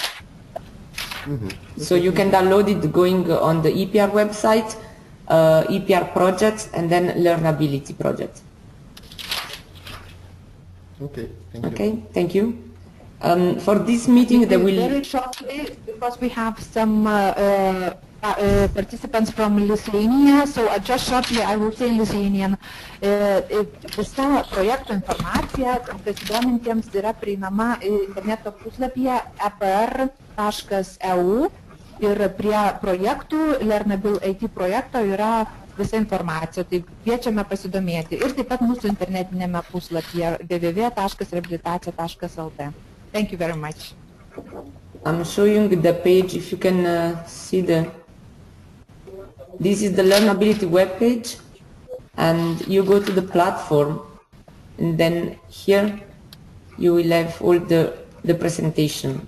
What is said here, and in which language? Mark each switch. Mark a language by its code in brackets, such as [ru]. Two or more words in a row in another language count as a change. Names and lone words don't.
[en] So you can download it going on the EPR website, EPR projects, and then Learnability project. Okay, thank you. Okay, thank you. For this meeting, there will... Very shortly, because we have some participants from Lithuania, so just shortly I will say in Lithuanian. [lt] Visa projekto informacija besidomintiems yra prieinama interneto puslapyje epr.eu ir prie projektų Learnabil IT projekto yra visa informacija, tai kviečiame pasidomėti. Ir taip pat mūsų internetinėme puslapyje www.rehabilitacija.lt. [en] Thank you very much. I'm showing the page, if you can see this is the Learnability webpage, and you go to the platform, and then here you will have all the presentation.